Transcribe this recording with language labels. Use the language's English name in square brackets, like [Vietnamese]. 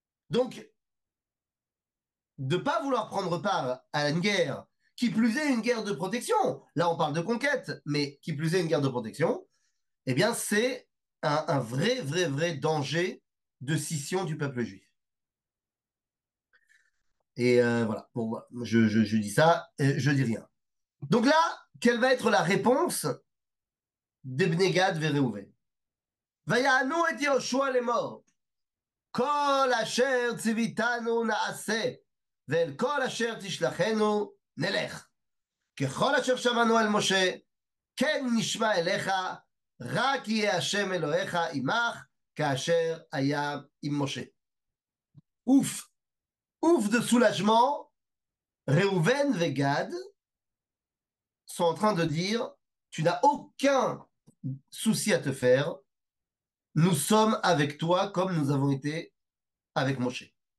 [French] Donc, de ne pas vouloir prendre part à une guerre, qui plus est une guerre de protection, là on parle de conquête, mais qui plus est une guerre de protection, eh bien c'est un vrai, vrai, vrai danger de scission du peuple juif. Et voilà, bon, je dis ça, je dis rien. Donc là, quelle va être la réponse d'Ebné Gad vers Réhouven? [Hebrew] ויענו את יהושע לאמור, כל אשר ציוויתנו נעשה, ואל כל אשר תשלחנו נלך. ככל אשר שמענו על משה, כן נשמע אליך, רק יהיה השם אלוהיך עמך, כאשר היה עם משה. [French] Ouf, ouf de soulagement, Réhouven et Gad sont en train de dire, tu n'as aucun souci à te faire, nous sommes avec toi comme nous avons été avec Moshe.